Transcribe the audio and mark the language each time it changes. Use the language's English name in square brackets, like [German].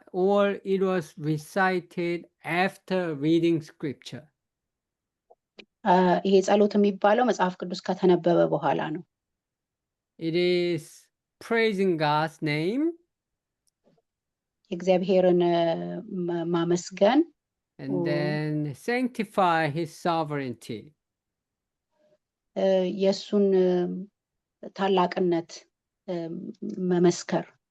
[English] or it was recited after reading scripture. [Amharic] ይሄ ጸሎት የሚባለው መጽሐፍ ቅዱስ ከተነበበ በኋላ ነው። [English] It is praising God's name. [Amharic] እግዚአብሔርን ማመስገን. [English] And then sanctify his sovereignty. [Amharic] የሱን ታላቅነት መመስከር.